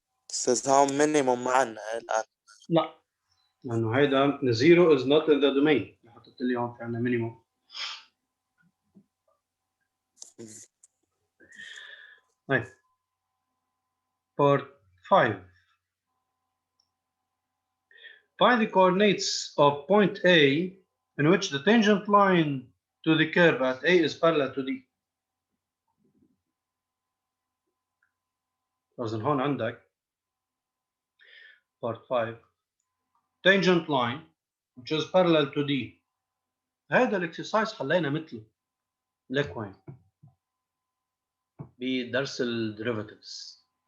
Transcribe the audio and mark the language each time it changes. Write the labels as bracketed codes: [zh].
[ar] أستاذ هاو minimum معنا الآن. لا، لأنه هيدا [en] zero is not in the domain. [ar] حطيت لي هون في عندنا minimum. [en] طيب. Part 5. Find the coordinates of point A in which the tangent line to the curve at A is parallel to D. [ar] إذن هون عندك part 5 [en] tangent line which is parallel to D. [ar] هذا الاكسرسايز حلينا مثله لك وين بدرس الديريفاتيفز.